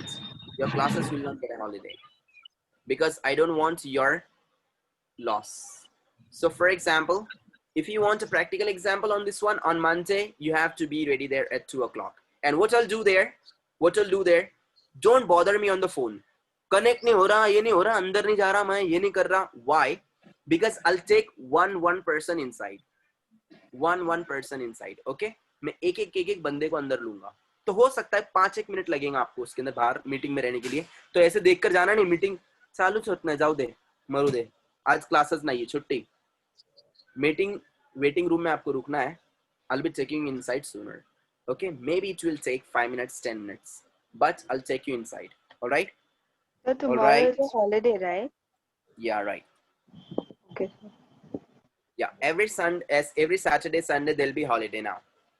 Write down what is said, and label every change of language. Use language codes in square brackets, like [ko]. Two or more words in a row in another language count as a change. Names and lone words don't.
[en] Your classes will not get a holiday. Because I don't want your loss. So for example, if you want a practical example on this one, on Monday, you have to be ready there at 2 o'clock. And what I'll do there, don't bother me on the phone. [hi] Connect नहीं हो रहा, ये नहीं हो रहा, अंदर नहीं जा रहा, मैं ये नहीं कर रहा. [en] Why? Because I'll take one person inside. One person inside, okay? [hi] मैं एक बंदे को अंदर लूंगा. तो हो सकता है 5-1 मिनट लगेगा आपको उसके अंदर बाहर मीटिंग में रहने के लिए. तो ऐसे देखकर जाना नहीं, मीटिंग चालू छोड़ना, जाओ दे, मरू दे, आज क्लासेस नहीं है, छुट्टी. [en] meeting waiting room [hi] में आपको रुकना है. [en] I'll be taking you inside sooner. Okay, maybe it will take 5 minutes, 10 minutes, but I'll take you inside. All right? So tomorrow is a holiday, right? Yeah, right. Okay. Yeah, every Saturday, Sunday, there'll be holiday now.